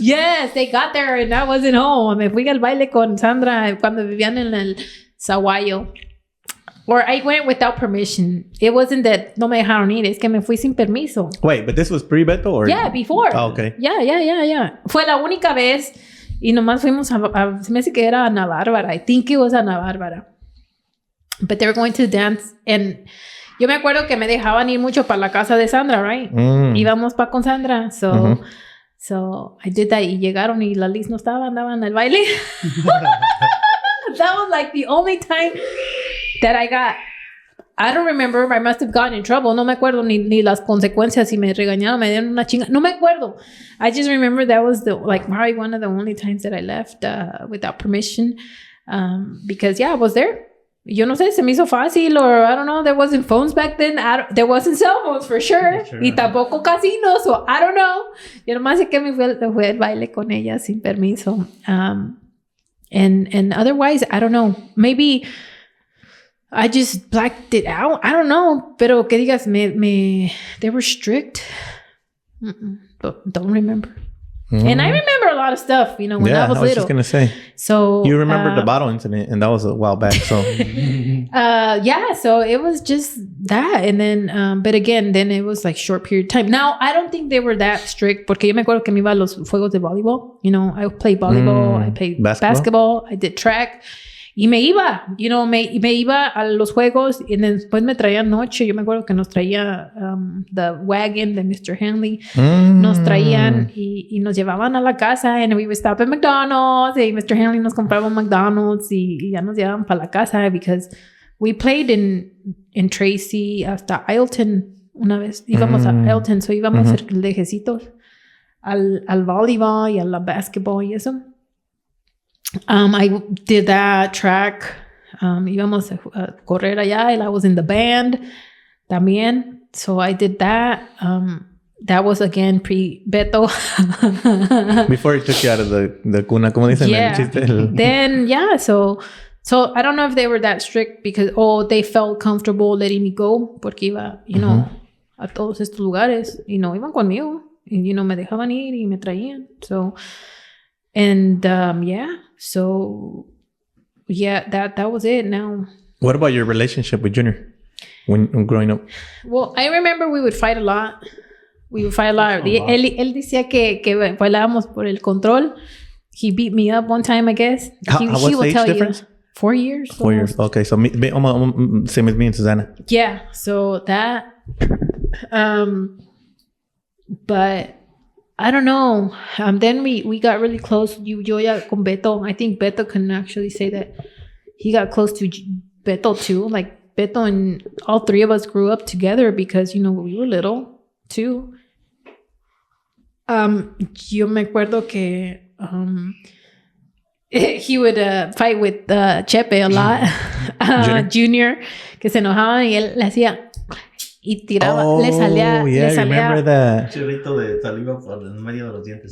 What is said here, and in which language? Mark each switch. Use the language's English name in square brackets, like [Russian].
[English] Yes, they got there and I wasn't home. [Spanish] Me fui al baile con Sandra cuando vivían en el Saguayo. [English] Or I went without permission. It wasn't that [Spanish] no me dejaron ir, es que me fui sin permiso. [English] Wait, but this was pre-Beto or? Yeah, before. Oh, okay. Yeah. [Spanish] Fue la única vez y nomás fuimos a se me hace que era Ana Bárbara. [English] I think it was Ana Bárbara. But they were going to dance and [Spanish] yo me acuerdo que me dejaban ir mucho para la casa de Sandra, right? Íbamos para con Sandra. [English] So I did that [Spanish] y llegaron y la Liz no estaba, andaban al baile. [English] That was like the only time that I don't remember, I must have gotten in trouble. [Spanish] No me acuerdo ni las consecuencias, si me regañaron, me dieron una chinga. No me acuerdo. [English] I just remember that was probably one of the only times that I left without permission. Because, I was there. [Spanish] Yo no sé, se me hizo fácil, [English] or I don't know, there wasn't phones back then. There wasn't cell phones for sure. [Spanish] Y tampoco casinos, [English] so I don't know. [Spanish] Yo nomás sé que me fue el baile con ella sin permiso. [English] And otherwise, I don't know. Maybe I just blacked it out. I don't know. [Spanish] Pero que digas, [English] they were strict. Don't remember. And I remember a lot of stuff, when I was little. I was just going to say. So you remember the bottle incident, and that was a while back, so. So it was just that. And then, but again, then it was like short period of time. Now, I don't think they were that strict, [Spanish] porque yo me acuerdo que me iba a los juegos de voleibol. [English] I played volleyball, I played basketball, I did track. [Spanish] Y me iba, me iba a los juegos y después me traía noche. Yo me acuerdo que nos traía [English] the wagon [Spanish] de Mr. Hanley. Nos traían y nos llevaban a la casa [English] and we would stop at McDonald's [Spanish] y Mr. Hanley nos compraba McDonald's y ya nos llevaban para la casa [English] because we played in Tracy [Spanish] hasta Ileton una vez. Íbamos a Ileton, so íbamos a hacer lejecitos al voleibol y a la basketball y eso. [English] I did that track. [Spanish] Íbamos a correr allá [English] and I was in the band [Spanish] también. [English] So I did that. That was again pre-Beto. Before he took you out of the cuna, [Spanish] como dicen. [English] Then, so I don't know if they were that strict because, they felt comfortable letting me go [Spanish] porque iba, a todos estos lugares y no iban conmigo. Y, me dejaban ir y me traían. [English] So, and, So, that was it now. What about your relationship with Junior when growing up? Well, I remember we would fight a lot. [Spanish] Él decía que bailábamos por el control. [English] He beat me up one time, I guess. He will tell difference? You. 4 years. 4 years. Okay, so same as me and Susanna. Yeah, so that. But I don't know. Then we got really close. [Spanish] Yo ya con Beto. [English] I think Beto can actually say that he got close to Beto too. Like Beto and all three of us grew up together because, we were little too. [Spanish] Yo me acuerdo que [English] he would fight with Chepe a lot. [Spanish] Junior, que se enojaba y él le hacía... Y tiraba, le salía. [English] Remember that. [Spanish] Chorrito de saliva por en medio de los dientes.